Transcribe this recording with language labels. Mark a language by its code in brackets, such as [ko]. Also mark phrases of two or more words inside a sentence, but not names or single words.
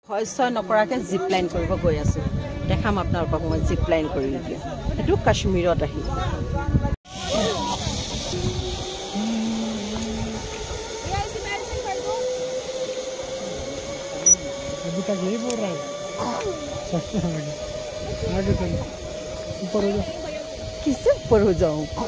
[as] হয় নকৰাকে [en] zip line [as] কৰিব গৈ আছো দেখাম আপোনালোকক মই [en] zip line [as] কৰি দিয়া এটো কাশ্মীৰত আহি [hi] अभी तक यही बोल रहा है सस्ता आगे चलो ऊपर हो जाओ किससे ऊपर हो जाऊं